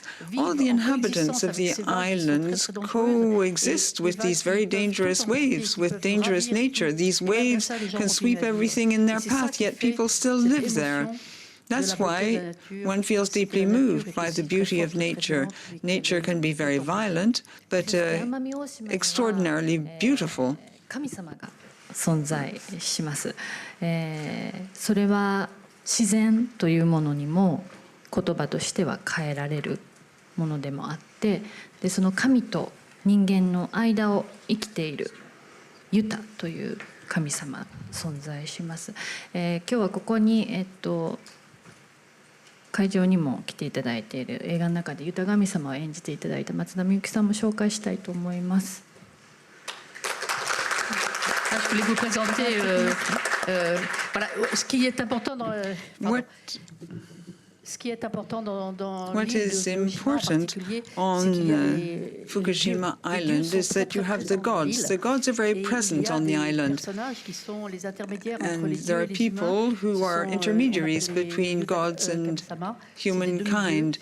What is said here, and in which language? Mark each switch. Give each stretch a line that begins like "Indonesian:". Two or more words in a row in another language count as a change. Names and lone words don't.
English: All the inhabitants of the islands coexist with these very dangerous waves, with dangerous nature. These waves can sweep everything in their path, yet people still live there. That's why one feels deeply moved by the beauty of nature. Nature can be very violent, but extraordinarily beautiful.
Japanese: 神様が存在します。それは自然というものにも言葉としては変えられるものでもあって、でその神と人間の間を生きているユタという神様存在します。今日はここに会場にも来ていただいている映画の中でユタ神様を演じていただいた松田美由紀さんも紹介したいと思います。
French: Je voulais vous présenter voilà, ce qui est important dans
English: What is important on Fukushima Island is that you have the gods. The gods are very present on the island. And there are people who are intermediaries between gods and humankind.